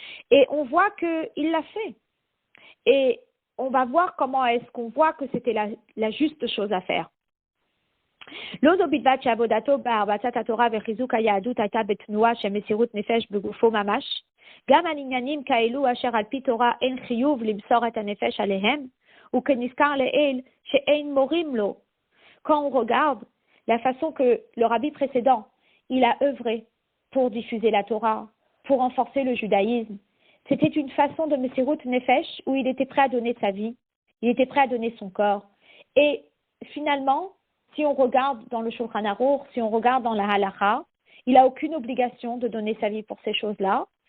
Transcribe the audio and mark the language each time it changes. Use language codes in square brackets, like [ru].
[fr] Et on voit qu'il l'a fait. Et on va voir comment est-ce qu'on voit que c'était la juste chose à faire. [he] לא זו בלבד שעבודתו בהרבצת התורה וחיזוק היהדות הייתה בתנועה של מסירות נפש בגופו ממש, גם על עניינים כאלו אשר על פי תורה אין חיוב למסור את הנפש עליהם, וכנזכר לעיל שאין מורים לו. [fr] Quand on regarde la façon que le rabbi précédent, il a œuvré pour diffuser la Torah, pour renforcer le judaïsme, c'était une façon de Mesirut Nefesh où il était prêt à donner sa vie, il était prêt à donner son corps. Et finalement, si on regarde dans le Shulchan Aruch, si on regarde dans la Halacha, il n'a aucune obligation de donner sa vie pour ces choses-là.